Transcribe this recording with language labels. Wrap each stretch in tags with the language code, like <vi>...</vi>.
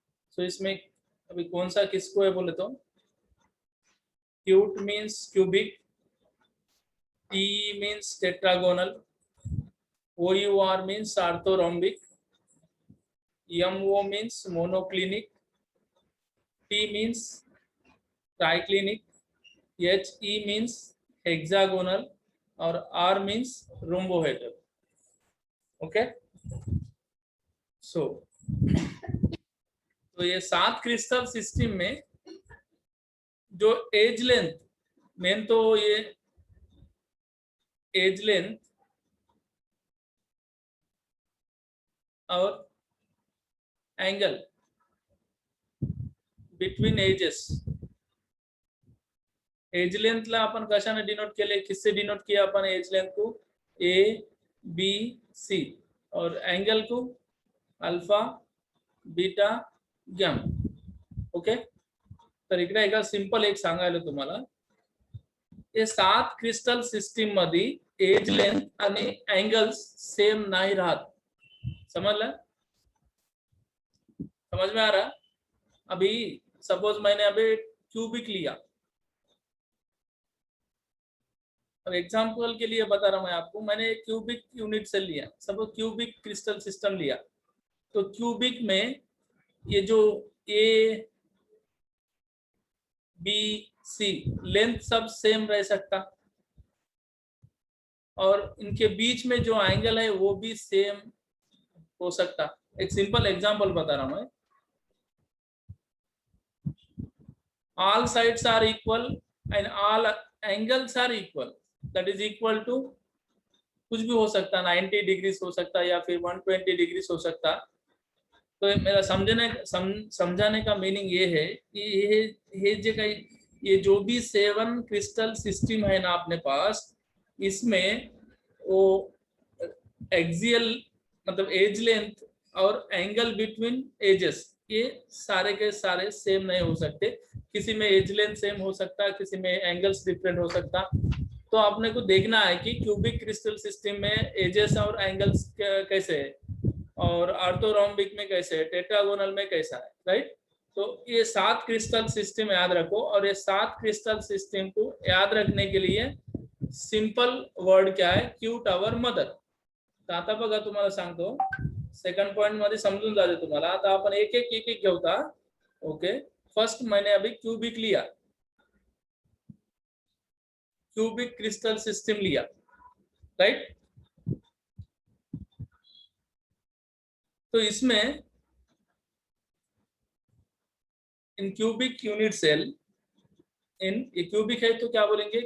<hi>सो इसमें अभी कौन सा किसको है बोले तो cute means cubic, T means tetragonal, OUR means orthorhombic, MO means monoclinic, T means triclinic, HE means hexagonal और R means rhombohedral. Okay so तो ये 7 क्रिस्टल सिस्टम में जो एज लेंथ, मेन तो ये एज लेंथ और angle between edges.</hi> <mr>Age length ला आपण कशाने डिनोट केले,</mr> <hi>किससे डिनोट किया आपण एज लेंथ को? ABC और एंगल को अल्फा बीटा गॅमा.</hi> <mr>ओके तर इकडे एका सिंपल एक सांगायला तुम्हाला, ये 7 क्रिस्टल सिस्टम मध्ये एज लेंथ आणि एंगल्स सेम नाही राहत.</mr> <hi>समझला? समझ में आ रहा? अभी सपोज मैंने अभी क्यूबिक लिया, अब एग्जांपल के लिए बता रहा हूं मैं आपको, मैंने क्यूबिक यूनिट सेल लिया, सपोज क्यूबिक क्रिस्टल सिस्टम लिया, तो क्यूबिक में ये जो ए बी सी लेंथ सब सेम रह सकता और इनके बीच में जो एंगल है वो भी सेम हो सकता. एक सिंपल एग्जांपल बता रहा हूं मैं.</hi> <en>all sides are equal and all angles are equal, that is equal to</en> <hi>कुछ भी हो सकता, 90 डिग्री हो सकता या फिर 120 डिग्री हो सकता. तो मेरा समझाने का मीनिंग ये है कि ये जो भी 7 क्रिस्टल सिस्टम है ना अपने पास, इसमें वो एक्सियल मतलब एज लेंथ और एंगल बिटवीन एजेस ये सारे के सारे सेम नहीं हो सकते. किसी में एज लेंथ सेम हो सकता, किसी में एंगल्स डिफरेंट हो सकता. तो आपने को देखना है कि क्यूबिक क्रिस्टल सिस्टम में एजेस और एंगल्स कैसे है और ऑर्थोरोम्बिक में कैसे है, टेट्रागोनल में कैसा है. राइट. तो ये 7 क्रिस्टल सिस्टम याद रखो और ये 7 क्रिस्टल सिस्टम को याद रखने के लिए सिंपल वर्ड क्या है? Q tower mother.</hi> <mr>तर आता बघा तुम्हाला सांगतो, सेकंड पॉइंट मध्ये समजून जाते तुम्हाला. आता आपण एक एक घेऊता.</mr> <hi>ओके फर्स्ट मैंने अभी क्यूबिक लिया, क्यूबिक क्रिस्टल सिस्टम लिया. राइट. तो इसमें इन क्यूबिक यूनिट सेल, इन क्यूबिक है तो क्या बोलेंगे?</hi>